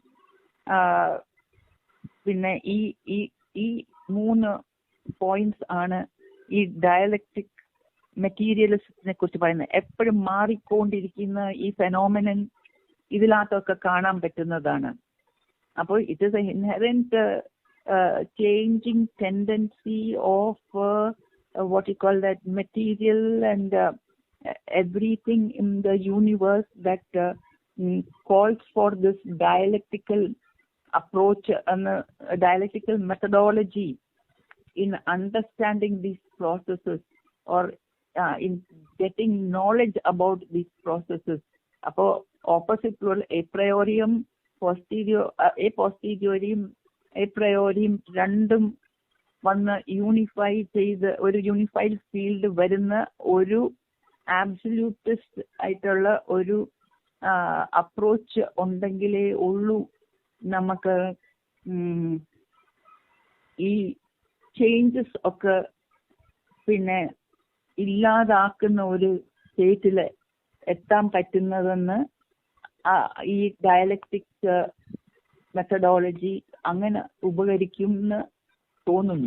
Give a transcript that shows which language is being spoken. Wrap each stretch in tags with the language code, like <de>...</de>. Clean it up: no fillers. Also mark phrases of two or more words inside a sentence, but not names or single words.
<ml>പിന്നെ ഈ 3 പോയിന്റ്സ് ആണ് ഈ</ml> <en>ഡയലക്റ്റിക് മെറ്റീരിയലിസത്തിനെ</en> <ml>കുറിച്ച് പറയുന്നത്. എപ്പോഴും മാറിക്കൊണ്ടിരിക്കുന്ന ഈ ഫെനോമിനൻ ഇതിനകത്തൊക്കെ കാണാൻ പറ്റുന്നതാണ്.</ml> <en>അപ്പോൾ it is an inherent changing tendency of what you call that material and everything in the universe that calls for this dialectical approach and dialectical methodology in understanding these processes or in getting knowledge about these processes.</en> <ml>അപ്പോൾ ഓപ്പോസിറ്റ്</ml> <la>a priorium a priorium</la> <ml>രണ്ടും വന്ന് യൂണിഫൈ ചെയ്ത് ഒരു</ml> <en>യൂണിഫൈഡ് ഫീൽഡ്</en> <ml>വരുന്ന ഒരു ആബ്സല്യൂട്ടിസ്റ്റ് ആയിട്ടുള്ള ഒരു അപ്രോച്ച് ഉണ്ടെങ്കിലേ ഉള്ളൂ നമുക്ക് ഈ ചേഞ്ചസ് ഒക്കെ പിന്നെ ഇല്ലാതാക്കുന്ന ഒരു സ്റ്റേറ്റിൽ എത്താൻ പറ്റുന്നതെന്ന് ഈ</ml> <en>ഡയലക്റ്റിക് മെത്തഡോളജി</en> <ml>അങ്ങനെ ഉപകരിക്കുമെന്ന് തോന്നുന്നു.</ml>